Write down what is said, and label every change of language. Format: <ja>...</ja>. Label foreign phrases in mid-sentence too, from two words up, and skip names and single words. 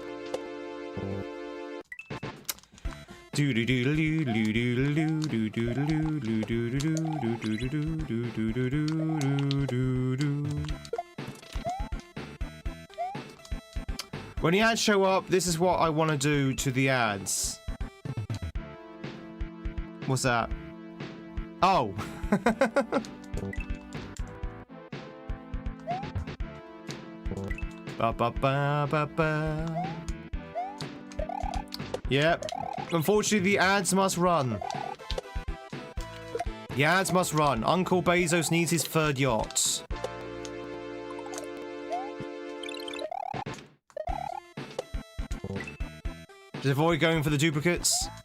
<en>When the ads show up, this is what I want to do to the ads. What's that? Oh. Ba ba ba ba ba. Yep. Unfortunately, the ads must run. The ads must run. Uncle Bezos needs his third yacht. Just avoid going for the duplicates.</en>